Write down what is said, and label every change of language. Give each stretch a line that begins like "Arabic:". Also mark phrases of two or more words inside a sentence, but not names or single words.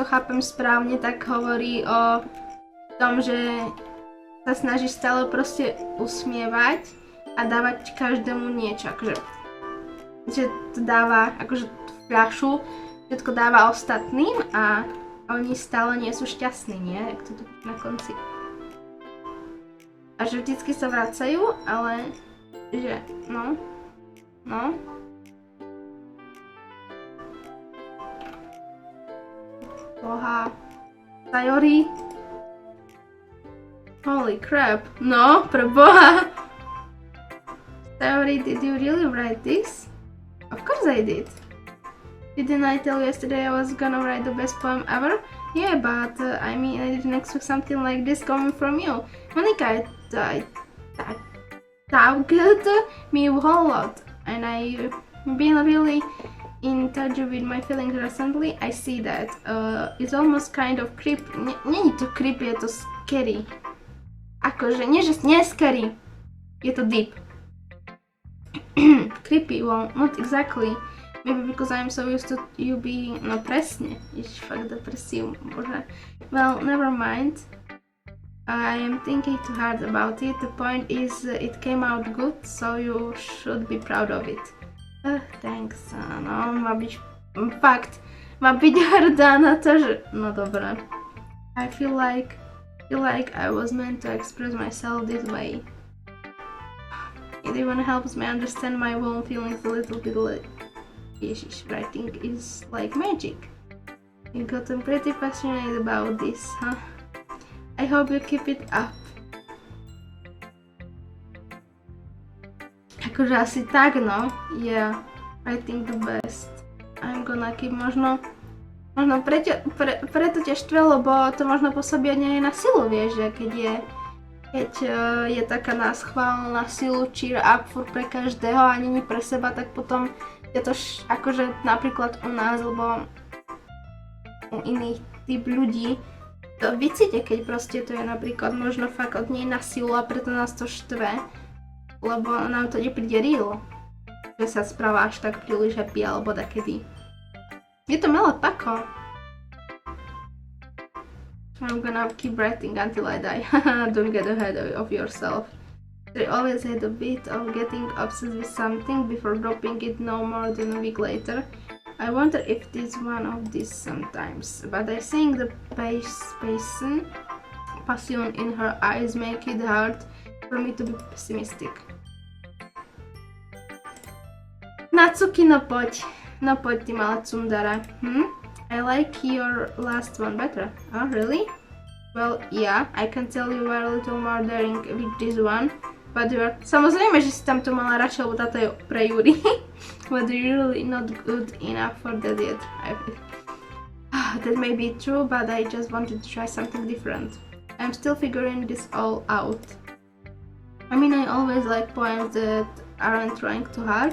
Slovak: chápem správne, tak hovorí o tom, že sa snaží stále proste usmievať a dávať každému niečo, akože že to dáva, akože tú fľašu, všetko dáva ostatným a oni stále nie sú šťastní, nie? Jak to tu na konci. A že vždycky sa vracajú, ale že no. Boha.
English: Sayori. Holy crap.
Slovak: No, pre Boha.
English: Sayori, did you really write this? Of course I did. Didn't I tell you yesterday I was gonna write the best poem ever? Yeah, but I mean, I didn't expect something like this coming from you. Monica, I tagged me a whole lot, and I've been really in touch with my feelings recently. I see that. It's almost kind of creepy.
Slovak: Nie je to creepy, je to scary. Akože, nie že nie scary, je to deep.
English: Creepy, well, not exactly. Maybe because I'm so used to you being...
Slovak: No presne, ježiš, fakt depresív, bože.
English: Well, never mind. I am thinking too hard about it. The point is, it came out good, so you should be proud of it. Thanks. No,
Slovak: má byť... Fakt, má byť hrdá na to, že... No dobré.
English: I feel like I was meant to express myself this way. It even helps me understand my own feelings a little bit. Ježiš, writing is like magic. You gotten pretty passionate about this, huh? I hope you keep it up.
Slovak: Akože asi tak, no.
English: Yeah, I think the best. I'm gonna keep
Slovak: možno preto ťa štve, lebo to možno pôsobí od nej na silu, vieš, že keď je taká náschvál na silu
English: cheer up
Slovak: furt pre každého a nie pre seba, tak potom je to akože napríklad u nás, alebo u iných typ ľudí, to vycíte, keď proste to je napríklad možno fakt od nej na silu a preto nás to štve, lebo nám to nepríde real, že sa správa až tak príliš happy alebo takedy. Je to milé pako.
English: I'm gonna keep writing until I die. Don't get ahead of yourself. I always had a bit of getting obsessed with something before dropping it no more than a week later. I wonder if this one of these sometimes, but I think the passion in her eyes make it hard for me to be pessimistic.
Slovak: Natsuki, no poď ty malá cundara.
English: I like your last one better. Oh, really? Well, yeah, I can tell you were a little more daring with this one. But you're...
Slovak: Samozrejme, že si tam to mala radšej, lebo táto je pre Yuri.
English: But you're really not good enough for that yet. That may be true, but I just wanted to try something different. I'm still figuring this all out. I mean, I always like poems that aren't trying too hard.